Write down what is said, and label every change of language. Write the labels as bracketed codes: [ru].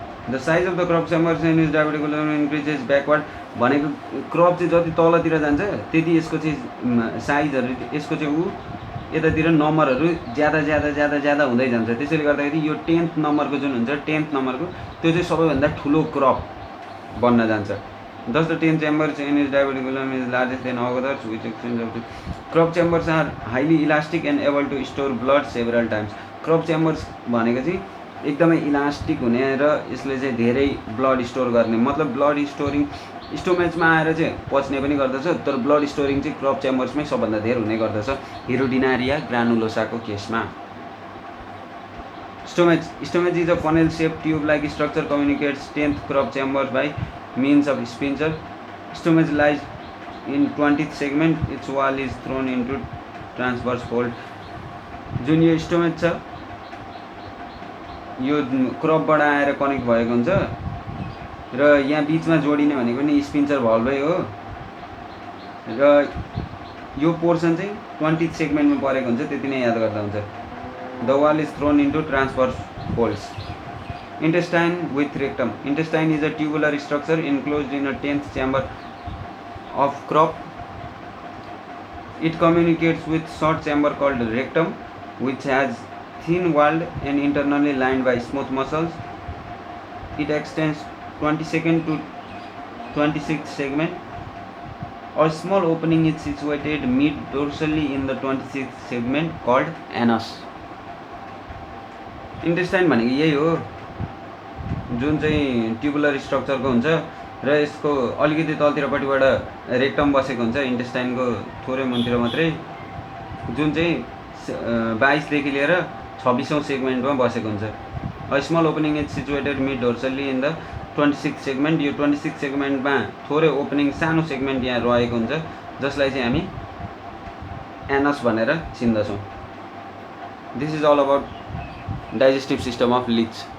[en] the size of the crop chambers in is diverticulum increases backward [ne] भनेको crop चाहिँ जति तलतिर जान्छ त्यति यसको चाहिँ साइजहरू यसको चाहिँ ऊ यतातिर नम्बरहरू ज्यादा ज्यादा ज्यादा ज्यादा हुँदै जान्छ। त्यसैले गर्दाखेरि यो 10th नम्बरको जुन हुन्छ 10th नम्बरको त्यो चाहिँ सबैभन्दा ठुलो क्रप बन्न जान्छ। [en] Thus the 10th chambers in his diverticulum is largest than others, which extends up to crop chambers are highly elastic and able to store blood several times. [ne] Crop chambers भनेको चाहिँ एकदमै इलास्टिक हुने र यसले चाहिँ धेरै ब्लड स्टोर गर्ने, मतलब ब्लड स्टोरिङ स्टोमेचमा आएर चाहिँ पच्ने पनि गर्दछ, तर ब्लड स्टोरिङ चाहिँ क्रप चेम्बर्समै सबभन्दा धेरै हुने गर्दछ हिरोडिनारिया ग्रानुलोसाको केसमा। [en] Stomach is a funnel-shaped tube-like structure communicates 10th crop chamber by means of sphincter. Stomach lies in 20th segment. Its wall is thrown into transverse fold. [ne] जुन यो स्टोमेच छ यो क्रपबाट आएर कनेक्ट भएको हुन्छ र यहाँ बीचमा जोडिने भनेको नि स्पिन्चर भल्भै हो र यो पोर्सन चाहिँ 20th सेगमेन्टमा परेको हुन्छ, त्यति नै याद गर्दा हुन्छ। [en] The wall is thrown into transverse folds. Intestine with rectum. Intestine is a tubular structure enclosed in a 10th chamber of crop. It communicates with short chamber called rectum, which has thin walled and internally lined by smooth muscles. It extends 22nd to 26th segment. A small opening is situated mid-dorsally in the 26th segment called anus. [ne] Intestine भनेको यही हो जुन चाहिँ ट्युबुलर स्ट्रक्चरको हुन्छ र यसको अलिकति तलतिरपट्टिबाट rectum बसेको हुन्छ इन्टेस्टाइनको थोरै मुनतिर मात्रै, जुन चाहिँ 22 देखि लिएर 26औं सेगमेन्टमा बसेको हुन्छ। [en] A small opening is situated mid dorsally in the 26th सेगमेन्ट। [ne] यो 26th सेगमेन्टमा थोरै ओपनिङ सानो सेगमेन्ट यहाँ रहेको हुन्छ जसलाई चाहिँ हामी एनस भनेर चिन्दछौँ। [en] This is all about digestive system of leech.